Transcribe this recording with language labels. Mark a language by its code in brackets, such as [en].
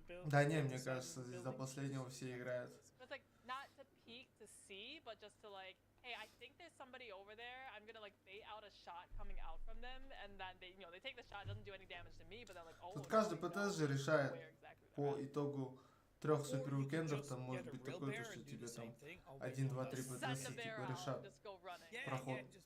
[ru] Да не, мне кажется, здесь до последнего все играют. [en] It's like not to peek to see, but just to like, hey, I think there's somebody over there. I'm gonna like bait out a shot coming out from them, and then they, you know, they take the shot. It doesn't do any damage to me, but they're like, oh. [ru] Тут каждый ПТС же решает по итогу 3 супер уикендов, там может быть такое, что тебе там 1, 2, 3 ПТС типа решат проход.